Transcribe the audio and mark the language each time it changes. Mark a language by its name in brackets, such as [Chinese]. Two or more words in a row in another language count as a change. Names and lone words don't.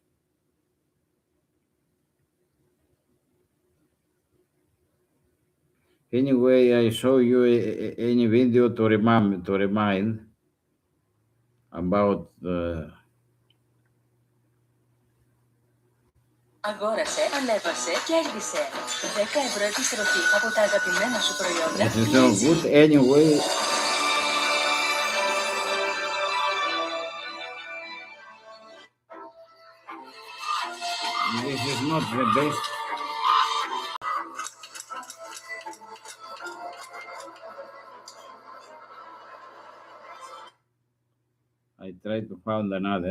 [English] Anyway, I show you any video to remind about [Greek] Αγόρασε, ανέβασε, κέρδισε. 10 € επιστροφή από τα αγαπημένα σου προϊόντα. [English] this is no good. Anyway, this is not the best. I try to find another.